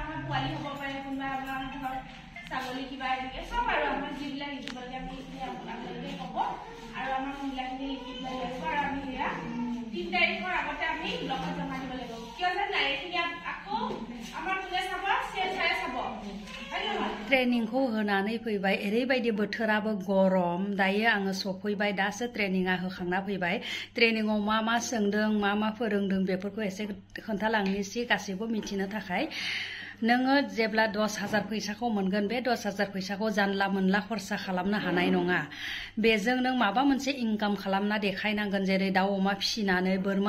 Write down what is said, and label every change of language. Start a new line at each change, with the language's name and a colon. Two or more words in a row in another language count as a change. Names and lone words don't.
Assamese: পোৱালি হ'ব পাৰে কোনোবা আপোনাৰ ধৰক ছাগলী কিবা এনেকৈ চব আৰু আমাৰ যিবিলাক লিখিবলগীয়া আমি এইখিনি আপোনালোকে ক'ব আৰু আমাৰ মহিলাখিনি লিখি দিব লাগিব আৰু আমি সেয়া 3 তাৰিখৰ আগতে আমি ব্লকত জমা দিব লাগিব কিয় জানে এইখিনি আকৌ আমাৰ কোনে চাব চেঞ্চাৰে চাব
Bodo: ट्रेनिंखौ होनानै फैबाय ओरैबायदि बोथोराबो गरम दायो आङो सफैबाय दासो ट्रेनिंआ होखांना फैबाय ट्रेनिंआव मा सोंदों मा फोरोंदों बेफोरखौ एसे खोन्थालांनोसै गासैबो मिथिनो थाखाय नोङो जेब्ला 10,000 फैसाखौ मोनगोन बे 10,000 फैसाखौ जानला मोनला खरसा खालामनो हानाय नङा बेजों नों माबा मोनसे इनकाम खालामना देखायनांगोन जेरै दाउ अमा फिसिनानै बोरमा